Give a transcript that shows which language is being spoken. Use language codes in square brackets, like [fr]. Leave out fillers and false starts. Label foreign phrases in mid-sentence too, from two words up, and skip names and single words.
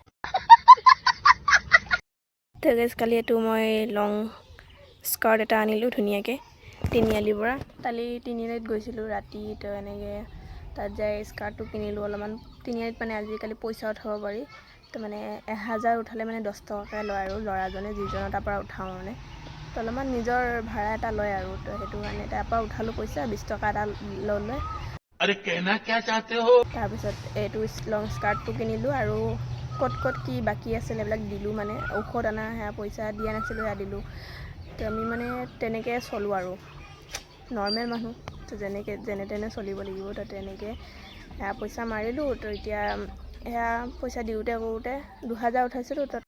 [as] তো গাইছ কালি এইটো মই [en] long skirt [as] এটা আনিলোঁ ধুনীয়াকৈ তিনিআলিৰ পৰা কালি তিনিআলিত গৈছিলোঁ ৰাতি তো এনেকৈ তাত যাই স্কাৰ্টটো কিনিলোঁ অলপমান তিনিআলিত মানে আজিকালি পইচা উঠাব পাৰি তো মানে 1000 উঠালে মানে 10 টকাকৈ লয় আৰু ল'ৰাজনে যিজনৰ তাৰ পৰা উঠাওঁ মানে তো অলপমান নিজৰ ভাড়া এটা লয় আৰু তো সেইটো কাৰণে তাৰ পৰা উঠালোঁ পইচা 20 টকা এটা ল'লে [hi] अरे कहना क्या चाहते हो [as] তাৰপিছত এইটো [en] long skirt [as] কিনিলোঁ আৰু ক'ত কি বাকী আছিল এইবিলাক দিলোঁ মানে ঔষধ অনা সেয়া পইচা দিয়া নাছিলোঁ সেয়া দিলোঁ তো আমি মানে তেনেকৈ চলোঁ আৰু নৰ্মেল মানুহ তো যেনে তেনে চলিব লাগিব তো তেনেকৈ সেয়া পইচা মাৰিলোঁ তো এতিয়া সেয়া পইচা দিওঁতে কৰোঁতে 2000 উঠাইছিলোঁ তো